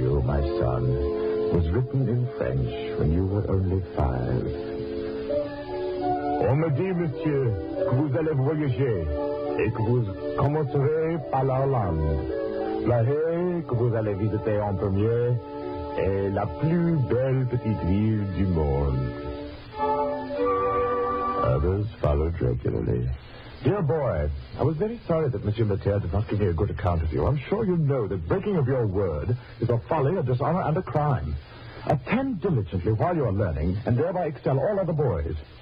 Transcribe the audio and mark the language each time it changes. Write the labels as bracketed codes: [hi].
[en] was written in French when you were only 5. [fr] On me dit, monsieur, que vous allez voyager et que vous commencerez par la Hollande. La haie que vous allez visiter en premier est la plus belle petite ville du monde. [en] Others followed regularly. Dear boy, I was very sorry that Monsieur Leterre did not give me a good account of you. I'm sure you know that breaking of your word is a folly, a dishonor, and a crime. Attend diligently while you are learning, and thereby excel all other boys.